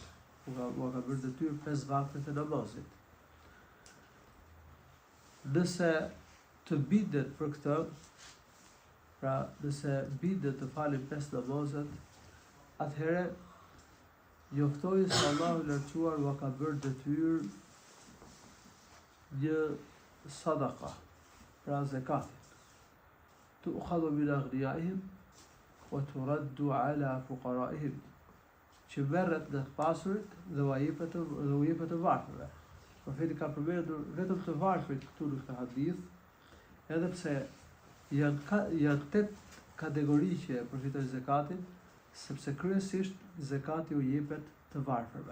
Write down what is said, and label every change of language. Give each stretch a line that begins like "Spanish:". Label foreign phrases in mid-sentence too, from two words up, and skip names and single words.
Albanian: U ka bërë detyrë 5 vakte të namazit. Nëse të bindet për këtë, pra nëse bindet të falin 5 namazet, atëherë njoftoni se Allahu i lartësuar u ka bërë detyrë një sadaka, pra zakatin.
Arabic: تؤخذ من أغنيائهم وترد على فقرائهم,
Albanian: që merret nga pasurit dhe u jepet të varfërve. Profeti ka përmendur vetëm të varfrit këtu në këtë hadith, edhe pse janë 8 kategori që përfitojnë zakatin, sepse kryesisht zakati u jepet të varfërve.